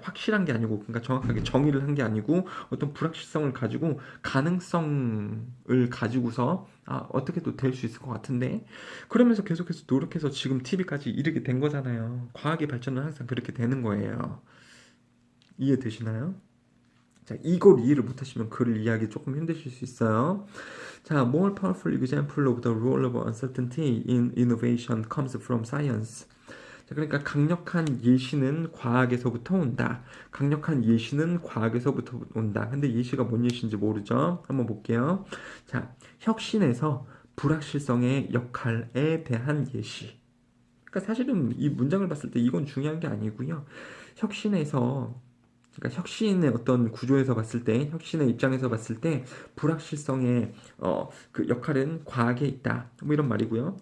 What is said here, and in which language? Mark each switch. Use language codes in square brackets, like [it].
[ko] 확실한 게 아니고, 그러니까 정확하게 정의를 한 게 아니고 어떤 불확실성을 가지고 가능성을 가지고서 어떻게도 될 수 있을 것 같은데 그러면서 계속해서 노력해서 지금 TV까지 이르게 된 거잖아요. 과학의 발전은 항상 그렇게 되는 거예요. 이해되시나요? 자, 이걸 이해를 못하시면 글을 이해하기 조금 힘드실 수 있어요. [en] 자, more powerful example of the role of uncertainty in innovation comes from science. [ko] 자, 그러니까 강력한 예시는 과학에서부터 온다. 강력한 예시는 과학에서부터 온다. 근데 예시가 뭔 예시인지 모르죠? 한번 볼게요. 자, 혁신에서 불확실성의 역할에 대한 예시. 그러니까 사실은 이 문장을 봤을 때 이건 중요한 게 아니고요. 혁신에서 그러니까 혁신의 어떤 구조에서 봤을 때, 혁신의 입장에서 봤을 때 불확실성의 그 역할은 과학에 있다. 뭐 이런 말이고요.